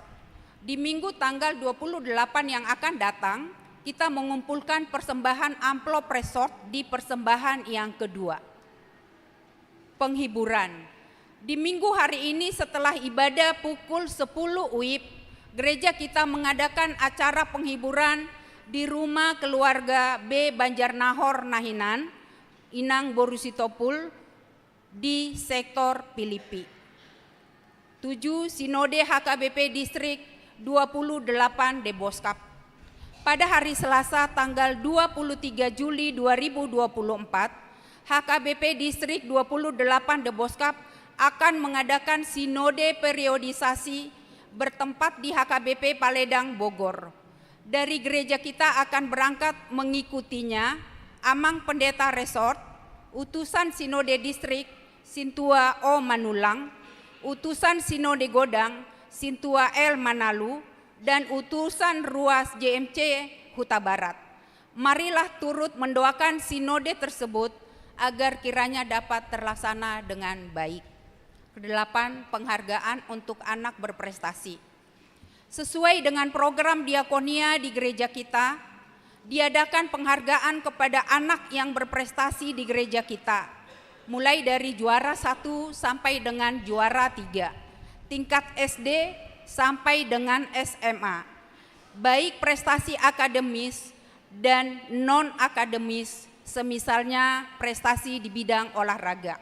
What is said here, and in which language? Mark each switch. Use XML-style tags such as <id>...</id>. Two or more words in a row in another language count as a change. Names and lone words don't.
<id>Di minggu tanggal 28 yang akan datang, kita mengumpulkan persembahan amplop resort di persembahan yang kedua. Penghiburan. Di minggu hari ini setelah ibadah pukul 10 UIP, gereja kita mengadakan acara penghiburan di rumah keluarga B. Banjarnahor Nahinan, Inang Borusitopul, di sektor Filipi. 7. Sinode HKBP Distrik 28 Deboskap. Pada hari Selasa tanggal 23 Juli 2024, HKBP Distrik 28 Deboskap akan mengadakan sinode periodisasi bertempat di HKBP Paledang, Bogor. Dari gereja kita akan berangkat mengikutinya Amang Pendeta Resort, utusan Sinode Distrik Sintua O Manulang, utusan Sinode Godang Sintua L Manalu, dan utusan Ruas JMC Huta Barat. Marilah turut mendoakan sinode tersebut agar kiranya dapat terlaksana dengan baik. Kedelapan, penghargaan untuk anak berprestasi. Sesuai dengan program diakonia di gereja kita, diadakan penghargaan kepada anak yang berprestasi di gereja kita, mulai dari juara 1 sampai dengan juara 3, tingkat SD sampai dengan SMA, baik prestasi akademis dan non-akademis, semisalnya prestasi di bidang olahraga.</id>